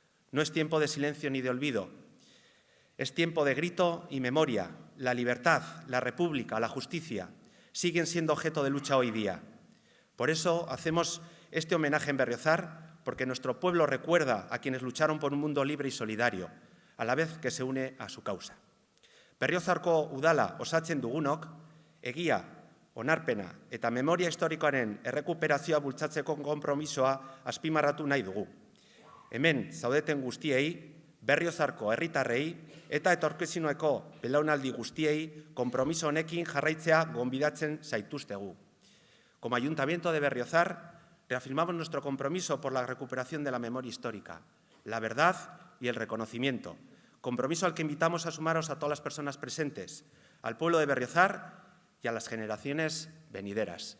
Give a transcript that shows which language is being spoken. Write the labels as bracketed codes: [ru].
[es] No es tiempo de silencio ni de olvido, es tiempo de grito y memoria. La libertad, la república, la justicia siguen siendo objeto de lucha hoy día. Por eso hacemos este homenaje en Berriozar, porque nuestro pueblo recuerda a quienes lucharon por un mundo libre y solidario, a la vez que se une a su causa. [eu] Berriozarko udala osatzen dugunok, egia, onarpena eta memoria historikoaren errekuperazioa bultzatzeko konpromisoa azpimarratu nahi dugu. Hemen zaudeten guztiei, Berriozarko herritarrei eta etorkizuneko belaunaldi guztiei konpromiso honekin jarraitzea gonbidatzen zaituztegu. [es] Como Ayuntamiento de Berriozar, reafirmamos nuestro compromiso por la recuperación de la memoria histórica, la verdad y el reconocimiento. Compromiso al que invitamos a sumaros a todas las personas presentes, al pueblo de Berriozar y a las generaciones venideras.